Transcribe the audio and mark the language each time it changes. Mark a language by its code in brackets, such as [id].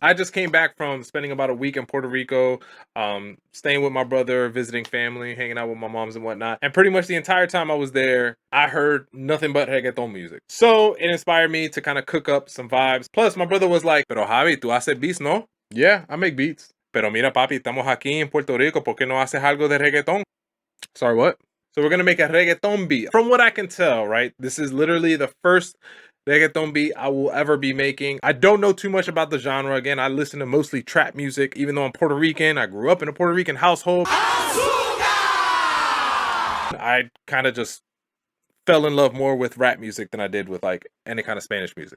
[en] I just came back from spending about a week in Puerto Rico, staying with my brother, visiting family, hanging out with my moms and whatnot. And pretty much the entire time I was there, I heard nothing but reggaeton music. So it inspired me to kind of cook up some vibes. Plus, my brother was like, [es] "Pero Javi, tú haces beats, no?" [en] Yeah, I make beats. [es] Pero mira, papi, estamos aquí en Puerto Rico, ¿por qué no haces algo de reggaeton? [en] Sorry, what? So we're gonna make a reggaeton beat. From what I can tell, right, this is literally the first reggaeton beat I will ever be making. I don't know too much about the genre. Again, I listen to mostly trap music, even though I'm Puerto Rican. I grew up in a Puerto Rican household. I kind of just fell in love more with rap music than I did with like any kind of Spanish music.